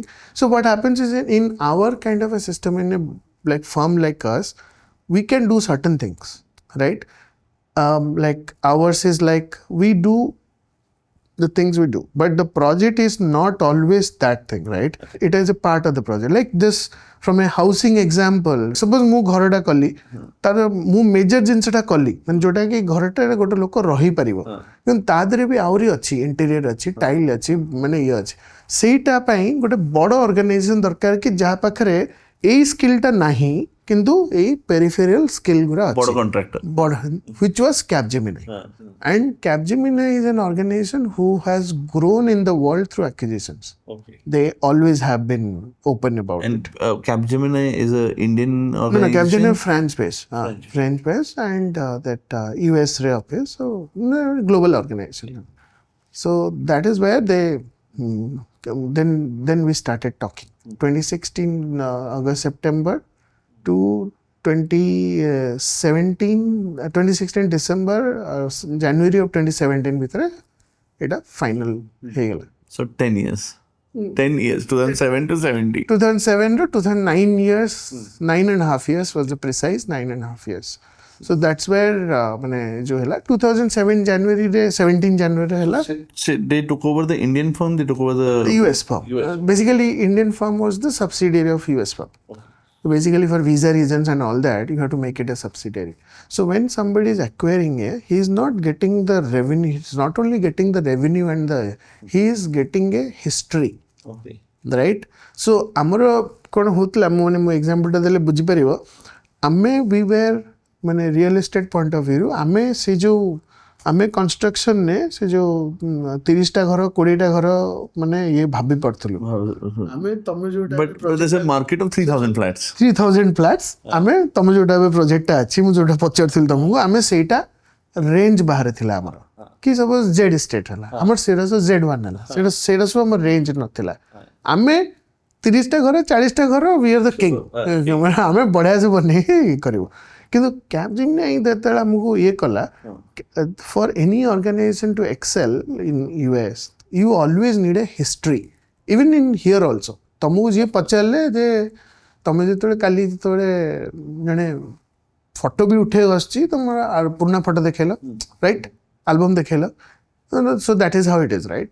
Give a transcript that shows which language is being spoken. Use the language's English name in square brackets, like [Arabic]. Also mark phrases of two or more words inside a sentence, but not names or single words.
[English] So what happens is, in our kind of a system, in a like firm like us, we can do certain things, right? Like ours is like, we do the things we do, but the project is not always that thing, right? It is a part of the project. Like this, from a housing example, suppose [Odia] ମୁଁ ଘରଟା କଲି, ତାର ମୁଁ ମେଜର ଜିନିଷଟା କଲି, ମାନେ ଯୋଉଟା କି ଘରଟାରେ ଗୋଟେ ଲୋକ ରହିପାରିବ, କିନ୍ତୁ ତା ଦେହରେ ବି ଆହୁରି ଅଛି, ଇଣ୍ଟେରିୟର ଅଛି, ଟାଇଲ ଅଛି, ମାନେ ଇଏ ଅଛି, ସେଇଟା ପାଇଁ ଗୋଟେ ବଡ଼ ଅର୍ଗାନାଇଜେସନ ଦରକାର କି ଯାହା ପାଖରେ ଏଇ ସ୍କିଲଟା ନାହିଁ କିନ୍ତୁ ଏଇ ପେରିଫେରିଆଲ ସ୍କିଲ ଗୁରା ଅଛି, ବଡ଼ କଣ୍ଟ୍ରାକ୍ଟର, ବଡ଼, [English] which was Capgemini. And Capgemini is an organization who has grown in the world through acquisitions. They always have been open about it. And Capgemini is an Indian No, organization? Capgemini France-based. French-based and that US office, so global organization. So that is where they, then we started talking. 2016 August, September to 2016 December, January of 2017 [Odia] ଭିତରେ ଏଇଟା final ହେଇଗଲା. [English] So 10 years. 10 years, 2007 to 17. 2007 to 2009 years, 9.5 years was the precise 9.5 years. So that's where [Odia] ମାନେ जो ହେଲା 2007 January ରେ 17 January ରେ ହେଲା. [English] So they took over the Indian firm, they took over the US firm. Basically Indian firm was the subsidiary of US firm. So basically for visa reasons and all that, you have to make it a subsidiary. So when somebody is acquiring he is not getting the revenue, he's not only getting the revenue and he is getting a history. Right? [Odia] So ଆମର କ'ଣ ହଉଥିଲା, ମୁଁ ଏକ୍ସାମ୍ପଲଟା ଦେଲେ ବୁଝିପାରିବ, ଆମେ [English] we were [Odia] ମାନେ [English] real estate point of viewରୁ [Odia] ଆମେ କନଷ୍ଟ୍ରକ୍ସନରେ ସେ ଯେଉଁ 30ଟା ଘର 20ଟା ଘର ମାନେ ଇଏ ଭାବି ପାରୁଥିଲୁ, ଆମେ ତମେ ଯୋଉଟା [English] but there's a market of 3000 flats. 3000 flats, [Odia] ଆମେ ତମେ ଯୋଉଟା ଏବେ ପ୍ରୋଜେକ୍ଟଟା ଅଛି, ମୁଁ ଯୋଉଟା ପଚାରୁଥିଲି ତମକୁ, ଆମେ ସେଇଟା ରେଞ୍ଜ ବାହାରେ ଥିଲା ଆମର, କି ସପୋଜ ଜେଡ୍ ଇଷ୍ଟେଟ୍ ହେଲା, ଆମର ସେଇଟା ସବୁ Z1 ହେଲା, ସେଇଟା ସବୁ ଆମର ରେଞ୍ଜ ନଥିଲା, ଆମେ 30ଟା ଘର 40ଟା ଘର [English] we are the king, [Odia] ଆମେ ବଢ଼ିଆ ସେ ବନେଇକି କରିବୁ. କିନ୍ତୁ Capgemini ଯେତେବେଳେ ଆମକୁ ଇଏ କଲା, [English] for any organization to excel in US you always need a history, even in here also. [Odia] ତମକୁ ଯିଏ ପଚାରିଲେ ଯେ ତମେ ଯେତେବେଳେ କାଲି ଯେତେବେଳେ ଜଣେ ଫଟୋ ବି ଉଠେଇବାକୁ ଆସୁଛି, ତମର ପୁରୁଣା ଫଟୋ ଦେଖେଇଲ, ରାଇଟ୍, ଆଲବମ୍ ଦେଖେଇଲ, [English] so that is how it is, right?